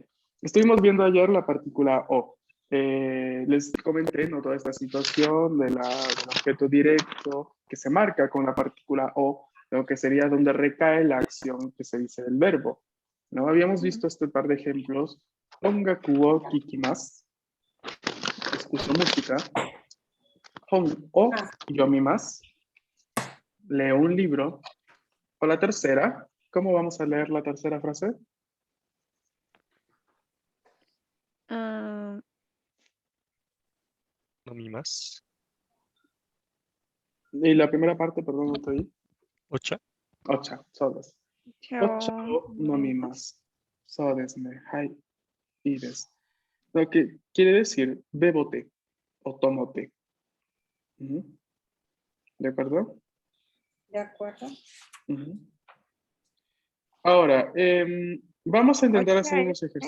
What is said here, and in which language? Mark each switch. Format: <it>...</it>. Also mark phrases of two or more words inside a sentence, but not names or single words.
<es>Estuvimos viendo ayer la partícula O. Les comenté, ¿no? Toda esta situación del objeto directo que se marca con la partícula O, lo que sería donde recae la acción que se dice del verbo. ¿No? Habíamos visto este par de ejemplos.</es> <ja>音楽を聞きます.</ja> <es>Escucho música.</es> <ja>本を Ah,</ja> <es>yomimasu. Leo un libro. O la tercera. ¿Cómo vamos a leer la tercera frase? Ah,</es> <ja>飲みます。</ja> <es>Y la primera parte, perdón, no estoy.</es> <ja>お茶お茶、そうです. お茶を飲みます. そうですね。はい.</ja> <es>Y des. Lo que quiere decir bebo té o tomo té. Ujú. ¿De acuerdo? de acuerdo. Ujú. Ahora, vamos a intentar Ocha hacer unos es té.</es>